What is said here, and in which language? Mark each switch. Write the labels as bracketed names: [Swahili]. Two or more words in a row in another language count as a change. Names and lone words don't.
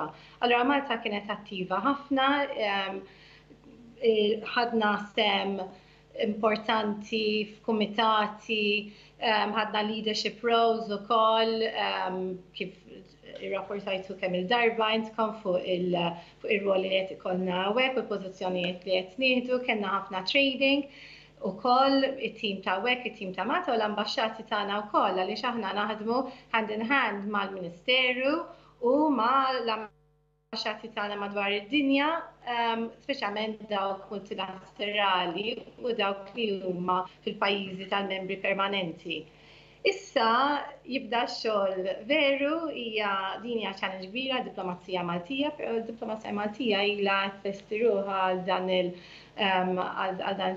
[Maltese] Allura Malta kienet attiva ħafna, ħadna sem importanti f'kumitati, ħadna [English] leadership roles [Maltese] ukoll, kif irrapportajtu kemm il-darba intkom fuq ir-roli li qed ikollna hekk u l-pożizzjonijiet li qed nieħdu, kellna ħafna trading ukoll it-tim ta' hekk, it-tim ta' Malta u l-ambaxxati tagħna wkoll għaliex aħna naħdmu [English] hand in hand [Maltese] mal-Ministeru u mal-ambaxxati tagħna madwar id-dinja, speċjalment dawk multilaterali u dawk li huma fil-pajjiżi tal-membri permanenti. Issa jibda x-xogħol veru, din hija challenge kbira diplomazija Maltija, però d-diplomazija Maltija ilha tfestiruha għal dan